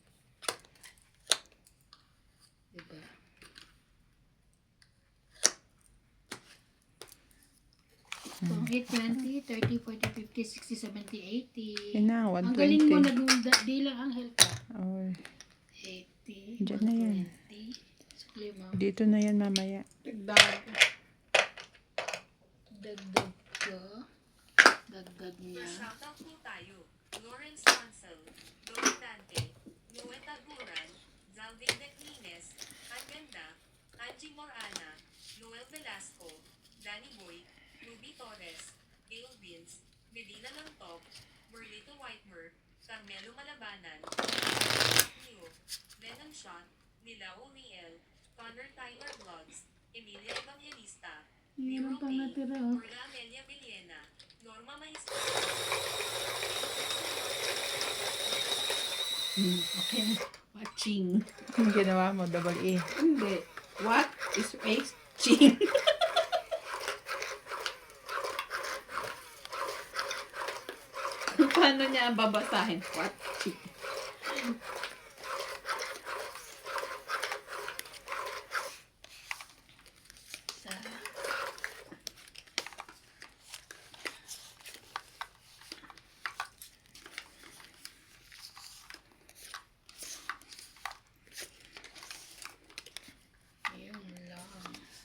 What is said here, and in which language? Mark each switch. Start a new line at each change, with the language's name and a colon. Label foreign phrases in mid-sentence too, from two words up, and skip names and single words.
Filipino: Diba? Pangit 20, 30, 40, 50, 60, 70, 80. Yun na, Ang galing mo, 120. di lang ang health ka. Oh, 80, Diyan na yan. 120. Sukli mo. dito na yan mamaya. Tigdag. Dagdag ka. Dagdag niya. Shoutout po tayo. Lawrence Hansel, Dominante, Noel Taguran, Zalvin Declines, Anganda, Angie Morana, Noel Velasco, Danny Boy, Ruby Torres, Gail Vince, Medina Lantog, Merlito Whitemer, Carmelo Malabanan, Neo, Lennon Shot, Nila Uriel, Connor Tyler Vlogs, Emilia Evangelista, Yan ang pang natira. Oh. Orla Amelia Villena, Norma Maestro, Okay. Watching. Ano ginawa mo? Double E. Hindi.
English: What is watching?
Filipino: Paano niya babasahin? Watching. Sa yun lang.